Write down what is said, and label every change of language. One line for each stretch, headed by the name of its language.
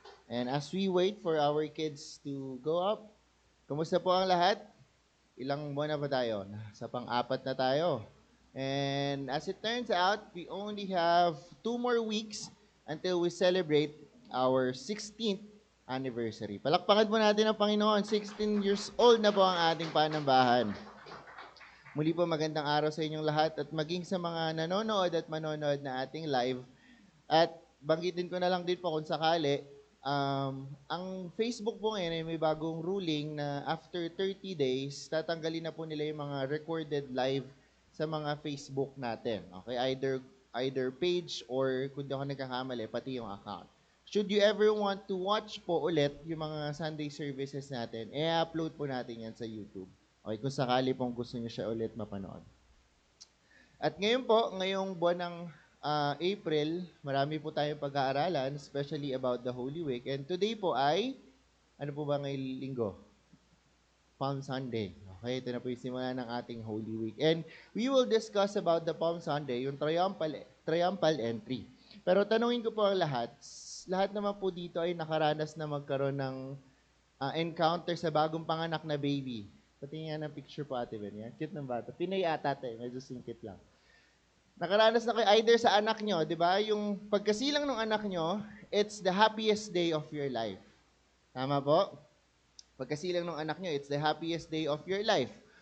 English: And as we wait for our kids to go up,
Filipino: kumusta po ang lahat? Ilang buwan na ba tayo? Sa pang-apat na tayo.
English: And as it turns out, we only have 2 more weeks until we celebrate our 16th anniversary.
Filipino: Palakpakan po natin ang Panginoon.
English: 16 years old
Filipino: na po ang ating panambahan. Muli po magandang araw sa inyong lahat at maging sa mga nanonood at manonood na ating live. At banggitin ko na lang din po kung sakali, ang Facebook po ngayon ay may bagong ruling na
English: after 30 days,
Filipino: tatanggalin na po nila yung mga recorded live sa mga Facebook natin. Okay, either page or kung di ako nagkakamali, pati yung account.
English: Should you ever want to watch
Filipino: po ulit yung mga Sunday services natin, i-upload po natin yan sa YouTube. Okay, kung sakali pong gusto niyo siya ulit mapanood. At ngayon po, ngayong buwan ng April, marami po tayong pag-aaralan,
English: especially about the Holy Week.
Filipino: And today po ay, ano po ba ngayong linggo? Palm Sunday. Okay, ito na po yung simula ng ating Holy Week.
English: And we will discuss about the Palm Sunday, yung triumphal entry.
Filipino: Pero tanungin ko po ang lahat naman po dito ay nakaranas na magkaroon ng encounter sa bagong panganak na baby. Patingin ng picture po, Ate Ben. Yan. Cute ng bata. Pinay ata, medyo singkit lang. Nakaranas na kayo either sa anak nyo, di ba? Yung pagkasilang ng anak nyo,
English: it's the happiest day of your life.
Filipino: Tama po? Pagkasilang ng anak nyo,
English: it's the happiest day of your life.